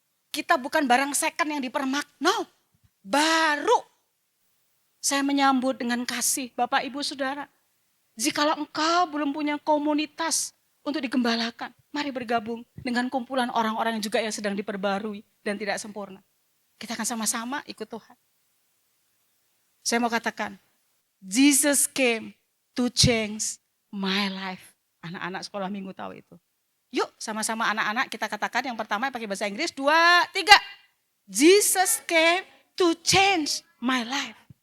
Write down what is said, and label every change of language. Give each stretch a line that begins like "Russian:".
Indonesian: Kita bukan barang second yang dipermak, no, baru. Saya menyambut dengan kasih Bapak Ibu Saudara. Jikalau engkau belum punya komunitas untuk digembalakan, mari bergabung dengan kumpulan orang-orang yang juga yang sedang diperbarui dan tidak sempurna. Kita akan sama-sama ikut Tuhan. Saya mau katakan,
English: Jesus came to change my life.
Indonesian: Anak-anak sekolah minggu tahu itu. Yuk sama-sama anak-anak kita katakan yang pertama pakai bahasa Inggris. 2, 3.
English: Jesus came to change my life.